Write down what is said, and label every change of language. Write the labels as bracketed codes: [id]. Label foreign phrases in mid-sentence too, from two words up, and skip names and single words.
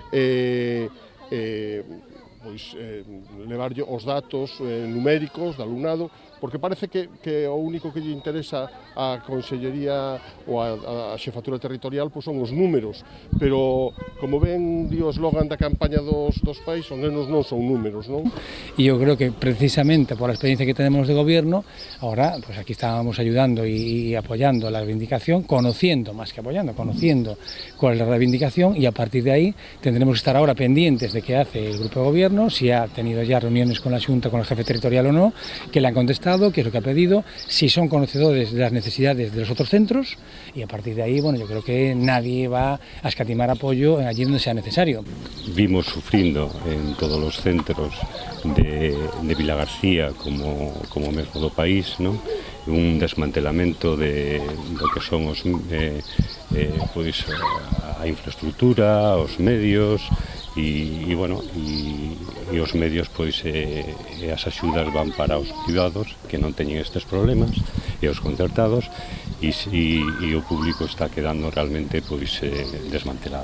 [gl] pois levarlle os datos numéricos do alumnado, porque parece que o único que lle interesa a Consellería ou a Xefatura Territorial pois son os números, pero como ven di o eslogan da campaña dos pais, os nenos non son números, non? [es] Y yo creo que precisamente por la experiencia que tenemos de gobierno, ahora pues aquí estábamos ayudando y apoyando la reivindicación, conociendo, más que apoyando, conociendo cuál es la reivindicación, y a partir de ahí tendremos que estar ahora pendientes de qué hace el grupo de gobierno, si ha tenido ya reuniones con la Junta, con el jefe territorial o no, que le han contestado, qué es lo que ha pedido, si son conocedores de las necesidades de los otros centros, y a partir de ahí, bueno, yo creo que nadie va a escatimar apoyo allí donde sea necesario. [gl] Vimos sufrindo en todos os centros de Vilagarcía como mesmo do país, non? Un desmantelamento do que son os pois a infraestructura, os medios e os medios pois as axudas van para os privados que non teñen estes problemas e os concertados e o público está quedando realmente pois desmantelado.